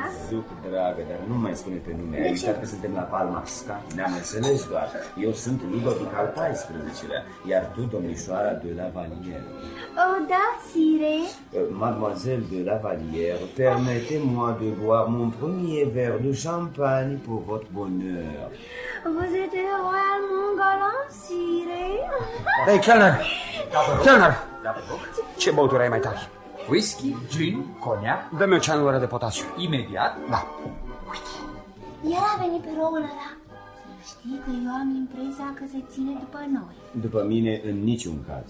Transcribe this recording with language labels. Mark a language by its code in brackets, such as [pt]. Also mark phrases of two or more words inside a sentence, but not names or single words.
[ro] Zuc, dragă, dar nu mai spune pe nume. Ai uitat că suntem la Palmasca? Ne-am înțeles doar. Eu sunt Ludovic al XIV-lea, iar tu, domnișoara de Lavalière. Da, sire. [fr] Mademoiselle de Lavalière, permettez-moi de boire mon premier verre de champagne pour votre bonheur. Vous êtes royal, mon galant, sire. [ro] Ei, [de] Kellner! Kellner! [ro] Ce băuturi ai mai tare? Whisky, gin, coniac, Dă-mi o ceanură de potasiu. imediat. Da. El a venit pe roul ăla. Știi că eu am impresia că se ține după noi. După mine, în niciun caz.